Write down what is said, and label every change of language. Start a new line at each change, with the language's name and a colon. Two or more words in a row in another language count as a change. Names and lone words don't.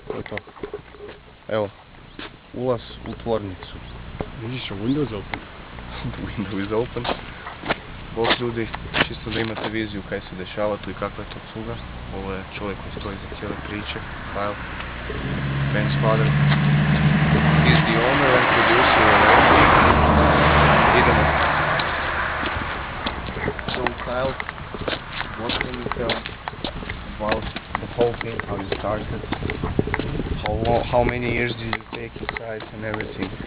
Croatian: to. Evo, ulaz u tvornicu. Vidiš,
English: windows open. Window is open.
Croatian: Bog ljudi, čisto da imate viziju kaj se dešava tu i kakva je to cuga. Ovo je čovjek koji stoji za cijele priče, Kyle, Bairnsfather.
English: He's the owner and producer of everything.
Croatian: Idemo.
English: So Kyle, what can you tell about the whole thing, how you started? How many years did you take inside and everything?